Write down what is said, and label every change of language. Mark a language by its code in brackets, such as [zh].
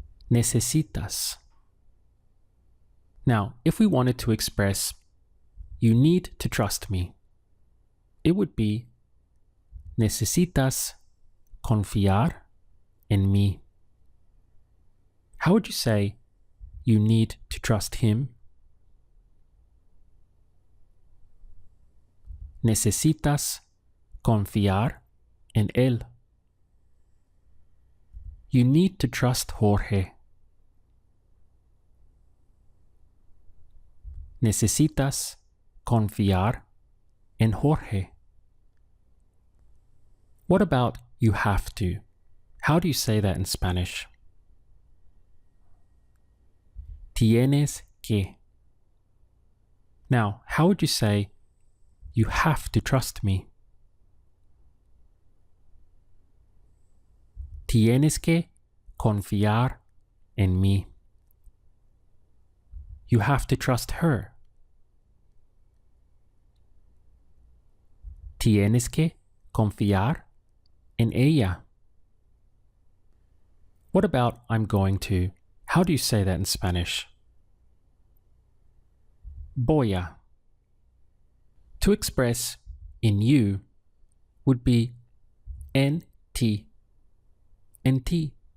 [es] Necesitas. [en] Now, if we wanted to express you need to trust me, it would be [es] necesitas confiar en mí. [en] How would you say you need to trust him? [es] Necesitas confiar en él. [en] You need to trust Jorge. [es] Necesitas confiar en Jorge. [en] What about you have to? How do you say that in Spanish? [es] Tienes que. [en] Now, how would you say you have to trust me? [es] Tienes que confiar en mí. [en] You have to trust her. [es] Tienes que confiar en ella. [en] What about I'm going to? How do you say that in Spanish? [es] Voy a. [en] To express in you would be [es] en ti. En ti.